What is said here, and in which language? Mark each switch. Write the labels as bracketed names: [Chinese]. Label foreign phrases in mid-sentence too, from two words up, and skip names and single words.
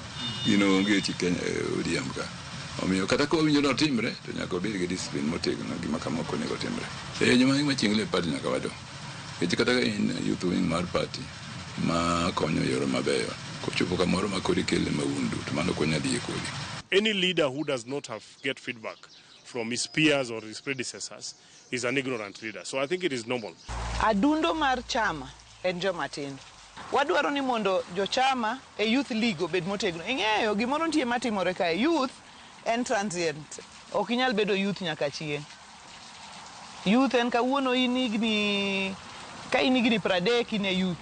[Luo (Kenya and Tanzania)] Gino onge chi Kenya ODM ka. Omiyo kata ko winjo no timre, to nyaka obed gi discipline motegno gima kama ok onego timre. Joma machingle party nyaka wado. Kech kata in [English] youth wing [Luo (Kenya and Tanzania)] mar party ma konyo yoro mabeyo. Kochopo kamoro ma kodi kele maundu, to mano konya dhi kodi. [English] Any leader who does not get feedback from his peers or his predecessors is an ignorant leader. So I think it is normal. [Luo (Kenya and Tanzania)] Adundo mar chama en joma tindo. Wadwaro ni mondo jochama e [English] youth league [Luo (Kenya and Tanzania)] obed motegno. Ing'eyo gimoro nitie matimore ka youth en transient. Ok inyal bedo youth nyaka chieng'. Youth en kawuono ka in higni 30 in e youth.